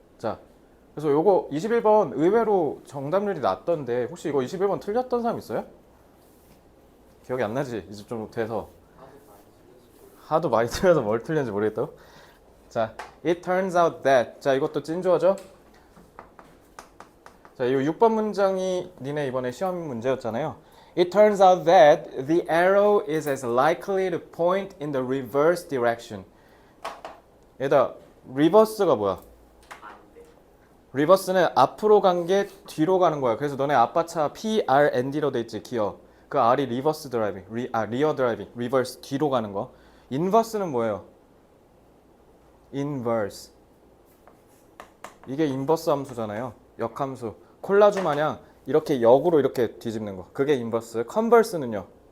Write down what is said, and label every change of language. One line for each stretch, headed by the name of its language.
Korean: 자, 그래서 요거 21번 의외로 정답률이 낮던데 혹시 이거 21번 틀렸던 사람 있어요? 기억이 안 나지? 이제 좀 돼서. 하도 많이 틀려서 뭘 틀렸는지 모르겠다고? 자,
English: it turns out that.
Korean: 자, 이것도 찐주어죠? 자, 이 6번 문장이 니네 이번에 시험 문제였잖아요.
English: It turns out that the arrow is as likely to point in the reverse direction.
Korean: 얘다, reverse가 뭐야? 리버스는 앞으로 간 게 뒤로 가는 거야. 그래서 너네 아빠 차 PRND로 돼 있지, 기어. 그 R이 리버스 드라이빙, 리어 드라이빙, 리버스 뒤로 가는 거. 인버스는 뭐예요? 인버스. 이게 인버스 함수잖아요. 역함수. 콜라주 마냥 이렇게 역으로 이렇게 뒤집는 거. 그게 인버스. 컨버스는요.